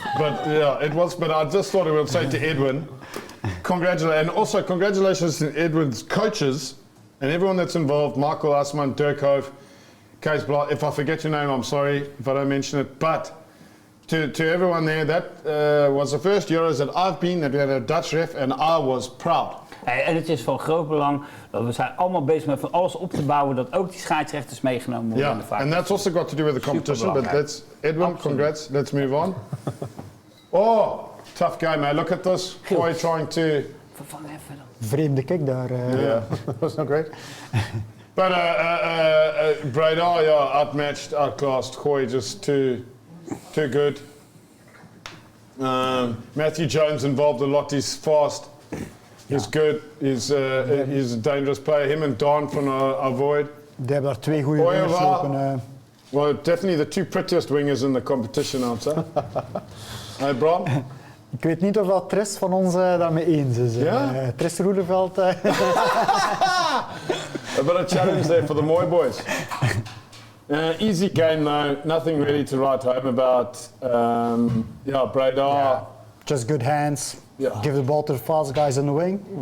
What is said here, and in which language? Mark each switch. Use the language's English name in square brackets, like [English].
[English] But yeah, it was, but I just thought I would say to Edwin, and also congratulations to Edwin's coaches and everyone that's involved, Michael Asman, Dirk Hove, Kees Blah. If I forget your name, I'm sorry if I don't mention it, but to everyone there, that was the first Euros that I've been, that we had a Dutch ref, and I was proud. [Dutch] En het is van groot belang dat we zijn allemaal bezig met van alles op te bouwen, dat ook die scheidsrechters meegenomen worden in de vaart. [English] And that's also got to do with the competition, but that's, Edwin, Absolutely. congrats, let's move on. Oh, tough game, man. Look at this. Boy trying to... [Dutch] Vervang even dan. Vreemde kick daar. [English] Yeah. That was not great. But Breda, outmatched, outclassed. Goy just too good. Matthew Jones involved a lot. He's fast. He's good. He's a dangerous player. Him and Don from Avoid. [Dutch] Die hebben daar twee goede wingers lopen. [English] Well, definitely the two prettiest wingers in the competition, I'd say. Hey, Bram? [Dutch] Ik weet niet of dat Tris van ons daarmee eens is. Ja? Tris Roederveld. [English] A bit of challenge there for the Moy boys. Easy game though, nothing really to write home about. Breda. Just good hands. Yeah. Give the ball to the fast guys in the wing.